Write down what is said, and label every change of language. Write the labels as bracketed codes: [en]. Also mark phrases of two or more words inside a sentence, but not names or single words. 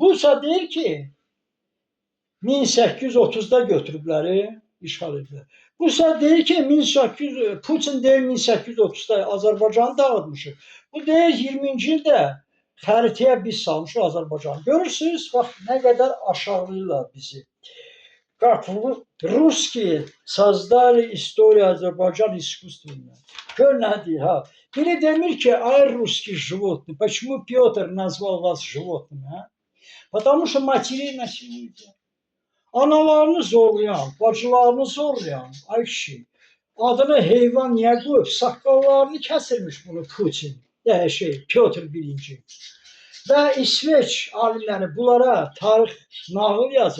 [az] Busa deyir ki 1830-da götürüblər, işğal ediblər. Busa deyir ki Putin deyir 1830-da Azərbaycanı dağıtmışıq. Bu deyir 20-ci ildə xəritəyə biz salmışıq Azərbaycanı. Görürsünüz, bax nə qədər aşağılayırlar bizi. [ru] Как русские создали историю Азербайджана искусственно. [az] Gör nə deyir, ha. Biri demir ki, ay [ru] русский животный, почему Петр назвал вас животным, [az] ha? [ru] Потому что матери насилуете. [az] Analarını zorlayan, bacılarını zorlayan, ay kişi, adını heyvan niyə qoyub, saqqallarını kəsirmiş bunu Putin, Pетr birinci. Və İsveç alimləri bunlara tarix nağıl yazır.